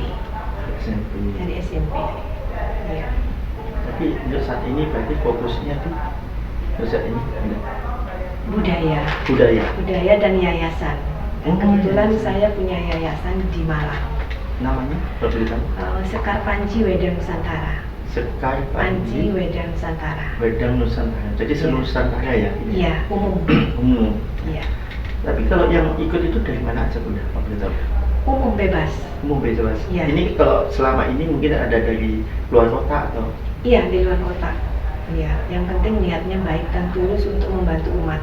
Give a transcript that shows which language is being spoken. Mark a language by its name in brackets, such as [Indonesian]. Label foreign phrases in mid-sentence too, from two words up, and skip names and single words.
[Indonesian] SMP. Dari SMP. Iya. Tapi untuk saat ini berarti fokusnya tuh untuk saat ini Bunda? Budaya. Budaya. Dan yayasan. Dan Oh, kebetulan yayasan. saya punya yayasan di Malang. Namanya apa beritahu? Sekar Panji Wedang Nusantara. Sekar Panji Panji Wedang Nusantara. Wedang Nusantara. Jadi seluruh Nusantara ya? Ini? Iya, umum. Umum. Iya. Tapi kalau yang ikut itu dari mana aja Bunda? Apa beritahu? Umum bebas. Umum bebas. Iya. Ini kalau selama ini mungkin ada dari luar kota atau? Iya, di luar kota. Iya, yang penting niatnya baik dan tulus untuk membantu umat.